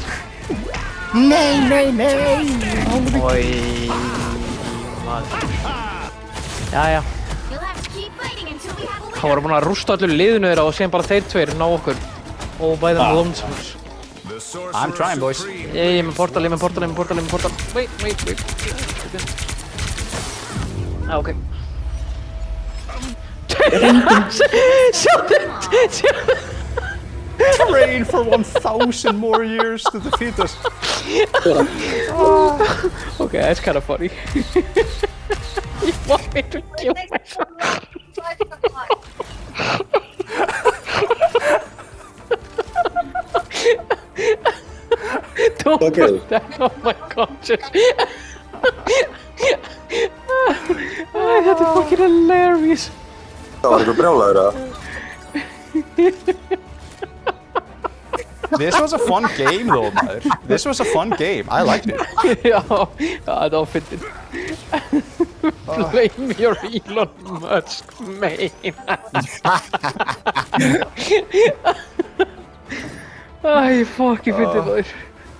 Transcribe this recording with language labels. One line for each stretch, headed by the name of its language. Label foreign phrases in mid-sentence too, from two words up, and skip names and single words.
Icelandic: Nei. Oj, maður. Jæja. Hann var búinn að rústa öllu liðinu þeirra og síðan bara þeir tveir ná okkur. Og bæða með longsons.
English: I'm trying, boys.
Icelandic: Ég er með portal. Wait. Ok. Sjáðu.
English: Train for 1,000 more years to defeat us. Okay, that's kind of funny. You want me to kill myself? Don't put that on my conscience.
Icelandic: Þetta er
English: fucking hilarious.
Icelandic: Það var eitthvað brjálæður að...
English: This was a fun game though, maður. This was a fun game. I liked it.
Icelandic: Já, það var fyndið.
English: Blame your Elon Musk main. Ai, fuck,
Icelandic: ég fyndi það.